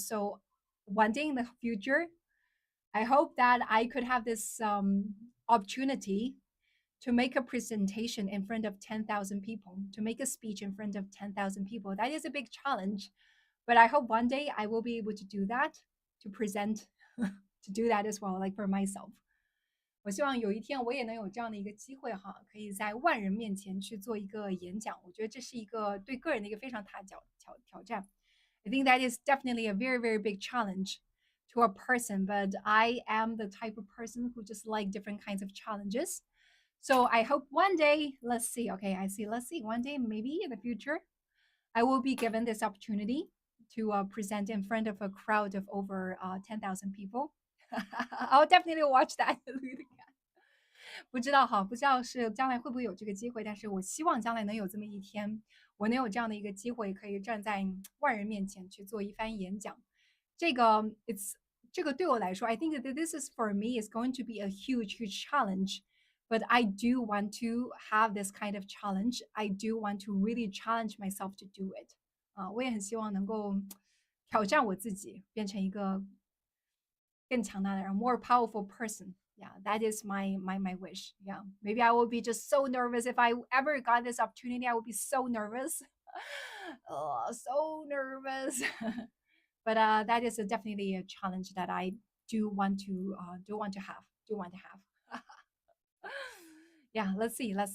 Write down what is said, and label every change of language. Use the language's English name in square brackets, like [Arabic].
[English] So one day in the future, I hope that I could have this opportunity to make a presentation in front of 10,000 people, to make a speech in front of 10,000 people. That is a big challenge. But I hope one day I will be able to do that, to present, to do that as well, like for myself. [Chinese] 我希望有一天我也能有这样的一个机会哈，可以在万人面前去做一个演讲。我觉得这是一个对个人的一个非常大的挑战。 [English] I think that is definitely a very, very big challenge to a person, but I am the type of person who just like different kinds of challenges. So I hope one day, let's see, okay, let's see, one day, maybe in the future, I will be given this opportunity to present in front of a crowd of over 10,000 people. I'll definitely watch that. [Chinese] 不知道哈，不知道是将来会不会有这个机会，但是我希望将来能有这么一天，我能有这样的一个机会，可以站在万人面前去做一番演讲。这个 [English] it's [Chinese] 这个对我来说， [English] I think that this is for me is going to be a huge, huge challenge. But I do want to have this kind of challenge. I do want to really challenge myself to do it. [Chinese] 我也很希望能够挑战我自己，变成一个更强大的人 [English] more powerful person. Yeah, that is my wish. Yeah, maybe I will be just so nervous if I ever got this opportunity. I would be so nervous. Oh, so nervous. But that is definitely a challenge that I do want to have. Do want to have. Yeah, let's see.